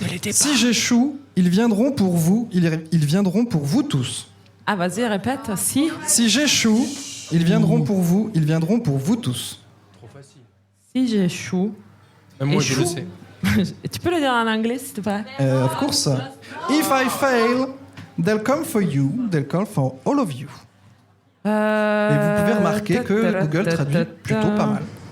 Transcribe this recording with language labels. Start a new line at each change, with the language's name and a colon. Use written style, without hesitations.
French: Si j'échoue, ils viendront pour vous, ils viendront pour vous tous. Ah, vas-y, répète. Si. Si j'échoue, ils viendront pour vous, ils viendront pour vous tous. Si j'échoue. Même moi, je le Échoue. sais. Tu peux le dire en anglais, s'il te plaît?
English: Of course. If I fail, they'll come for you, they'll come for all of you.
French: Et vous pouvez remarquer que Google traduit plutôt pas mal.